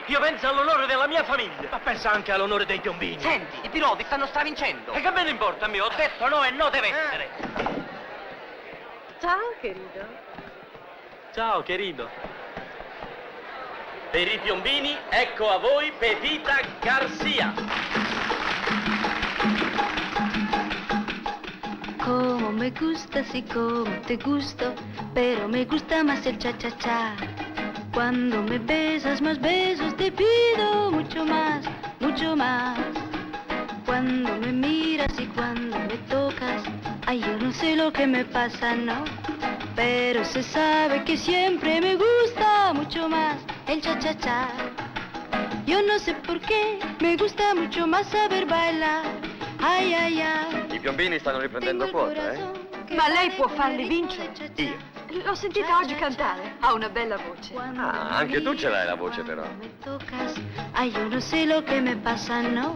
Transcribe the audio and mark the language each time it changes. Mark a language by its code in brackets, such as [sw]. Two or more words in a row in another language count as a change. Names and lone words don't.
[it] Io penso all'onore della mia famiglia. Ma pensa anche all'onore dei piombini. Senti, i piloti stanno stravincendo. E che me ne importa a me? Ho detto no e no deve essere. Ciao, querido. Ciao, querido. Per i piombini, ecco a voi Pepita Garcia. [es] Como me gusta, sí, como te gusto, pero me gusta más el cha-cha-cha. Cuando me besas, más besos te pido, mucho más, mucho más. Cuando me miras y cuando me tocas, ay, yo no sé lo que me pasa, no. Pero se sabe que siempre me gusta mucho más el cha-cha-cha. Yo no sé por qué, me gusta mucho más saber bailar. Ay, ay, ay. [it] I piombini stanno riprendendo quota, eh? Ma lei può farli vincere? Io? L'ho sentita oggi cantare. Ha una bella voce. Ah, anche tu ce l'hai la voce, però. [es] Tocas, ay, yo no sé lo que me pasa, no.